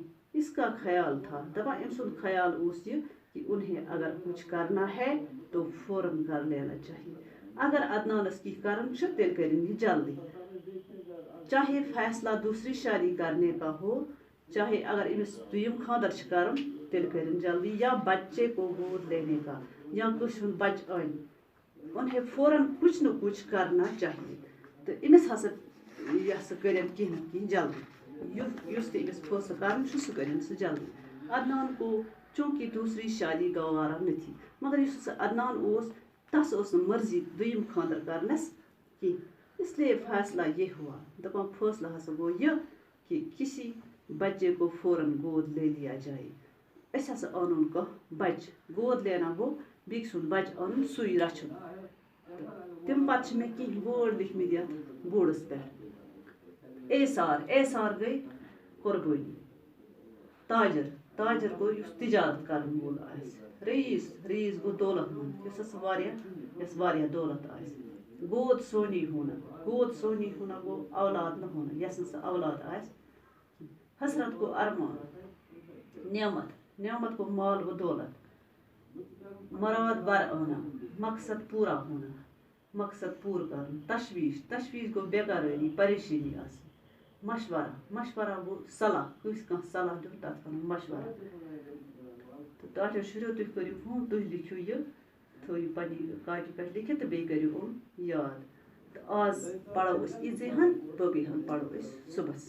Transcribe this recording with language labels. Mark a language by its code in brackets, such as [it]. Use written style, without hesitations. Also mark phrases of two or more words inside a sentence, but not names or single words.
[ur] اس کا خیال تھا. [ks] دپان أمۍ سُنٛد خیال اوس یہ [ur] کہ انہیں اگر کچھ کرنا ہے تو فوراً کر لینا چاہیے. [ks] اگر عدنانس کینٛہہ کرُن چھُ تیٚلہِ کٔرِن یہِ جلدی. [ur] چاہے فیصلہ دوسری شادی کرنے کا ہو، [ks] چاہے اگر أمِس دوٚیِم خاندر چھُ کرُن تیٚلہِ کٔرِن جلدی، [ur] یا بچے کو گود لینے کا، [ks] یا کٲنٛسہِ ہُنٛد بچہ انہِ، [ur] انہیں فوراً کچھ نہ کچھ کرنا چاہیے. [ks] تو أمِس ہسا یہِ ہسا کٔرِن کینٛہہ نتہٕ کینٛہہ جلدی. یُس تہِ أمِس فٲصلہٕ کرُن چھُ سُہ کٔرِن سُہ جلدی. [ur] عدنان کو چونکہ دوسری شادی گوارا نہ تھی. [ks] مگر یُس ہسا عدنان اوس، تس اوس نہٕ مرضی دوٚیِم خاندر کرنس کینٛہہ. [ur] اس لیے فیصلہ یہ ہوا. [ks] دپان فٲصلہٕ ہسا گوٚو یہِ [ur] کہ کسی بچے کو فوراً گود لے لیا جائے. [ks] أسۍ ہسا اَنُن کانٛہہ بَچہٕ [ur] گود لینا [ks] گوٚو بیٚکہِ سُنٛد بَچہٕ اَنُن سُے رَچھُن تَمہِ پَتہٕ چھِ مےٚ کیٚنٛہہ وٲڈ لیکھمٕتۍ یَتھ بوڈَس پٮ۪ٹھ ایسار گٔے قۄربٲنی تاجر گوٚو یُس تِجارت کَرن وول آسہِ رئیٖس گوٚو دولت مند یُس واریاہ دولت آسہِ [ur] گود سونی ہونا [ks] گوٚو اولاد نہٕ ہونا یَس نہٕ سۄ اولاد آسہِ حسرت گوٚو ارمان نعمت گوٚو مال و دولت [ur] مراد بر آنا مقصد پوٗرا ہونا [ks] مقصد پوٗرٕ کَرُن تشویش گوٚو بےقرٲری پریشٲنی آسٕنۍ مشورہ گوٚو صلاح کٲنٛسہِ کانٛہہ صلاح دیُن تَتھ وَنو مشورہ تہٕ ٹاٹھیو شُرٮ۪و تُہۍ کٔرِو کٲم تُہۍ لیکھِو یہِ تھٲیِو پنٛنہِ کاپی پٮ۪ٹھ لیکھِتھ تہٕ بیٚیہِ کٔرِو یِم یاد تہٕ آز پَرو أسۍ ییٖژے ہَن باقٕے ہَن پَرو أسۍ صُبحس